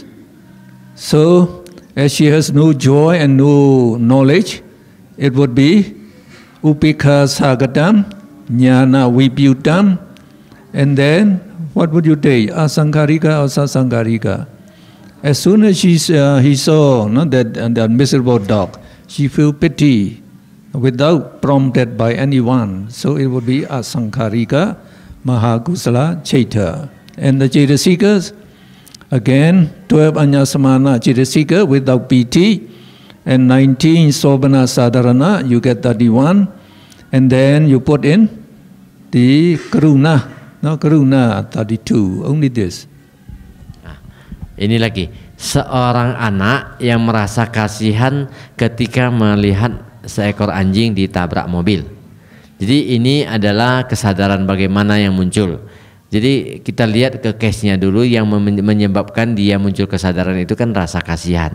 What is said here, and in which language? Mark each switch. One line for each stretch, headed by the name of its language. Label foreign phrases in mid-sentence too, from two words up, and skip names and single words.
English: So as she has no joy and no knowledge, it would be
Pali: Upikha Sagatam, Jnana Vipyutam,
English: and then what would you take? Asankarika or Sasankarika? As soon as he saw that miserable dog, she felt pity without prompted by anyone. So it would be
Pali: asankarika mahakusala chaita.
English: And the Chaitasikas, again, 12
Pali: Anyasamana Chaitasika
English: without piti, and 19
Pali: Sobhana Sadharana,
English: you get 31, and then you put in the Karuna, no Karuna 32, only this.
Indonesian: Ini lagi, seorang anak yang merasa kasihan ketika melihat seekor anjing ditabrak mobil. Jadi ini adalah kesadaran bagaimana yang muncul. Jadi kita lihat ke case-nya dulu, yang menyebabkan dia muncul kesadaran itu kan rasa kasihan.